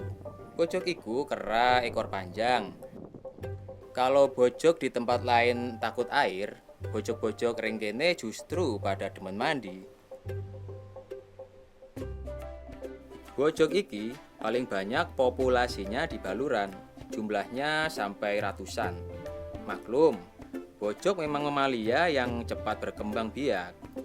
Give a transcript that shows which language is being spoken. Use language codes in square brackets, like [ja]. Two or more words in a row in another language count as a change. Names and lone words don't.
[jv] Bojog iku [id] kera ekor panjang. Kalau bojog di tempat lain takut air, [ban] bojog-bojog ring kene justru pada demen mandi. [jv] Bojog iki [id] paling banyak populasinya di Baluran, jumlahnya sampai ratusan. Maklum, bojog memang mamalia yang cepat berkembang biak.